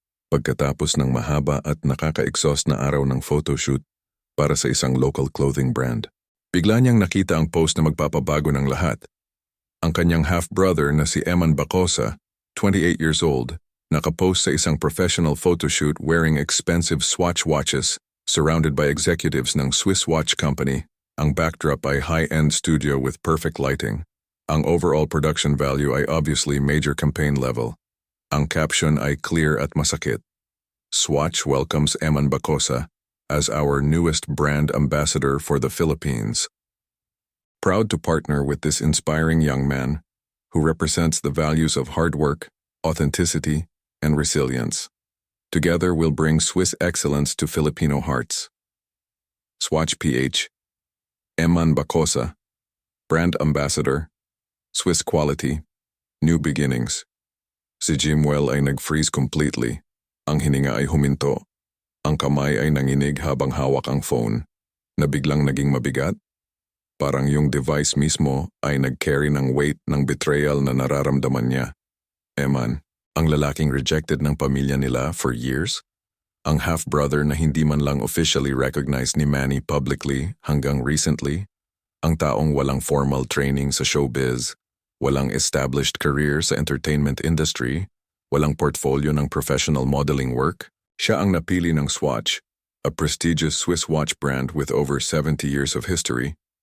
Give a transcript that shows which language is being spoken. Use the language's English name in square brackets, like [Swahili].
[Filipino] Pagkatapos ng mahaba at nakaka-exhaust na araw ng photoshoot para sa isang local clothing brand, bigla niyang nakita ang post na magpapabago ng lahat. Ang kanyang half-brother na si Emman Bakosa, 28 years old, nakapost sa isang professional photoshoot [English] wearing expensive Swatch watches, surrounded by executives [Filipino] ng Swiss watch company. Ang backdrop ay [English] high-end studio with perfect lighting. [Filipino] Ang overall production value ay [English] obviously major campaign level. [Filipino] Ang caption ay clear at masakit. [English] Swatch welcomes Emman Bakosa as our newest brand ambassador for the Philippines. Proud to partner with this inspiring young man who represents the values of hard work, authenticity, and resilience. Together we'll bring Swiss excellence to Filipino hearts. Swatch PH, Emman Bakosa, Brand Ambassador, Swiss Quality, New Beginnings. [Filipino] Si JIMUEL ay nag-freeze completely. Ang hininga ay huminto. Ang kamay ay nanginig habang hawak ang phone, na biglang naging mabigat. Parang yung device mismo ay nag-carry ng weight ng betrayal na nararamdaman niya. Emman, ang lalaking rejected ng pamilya nila for years, ang half-brother na hindi man lang officially recognized ni Manny publicly hanggang recently, ang taong walang formal training sa showbiz, walang established career sa entertainment industry, walang portfolio ng professional modeling work, siya ang napili ng Swatch, [English] a prestigious Swiss watch brand with over 70 years of history.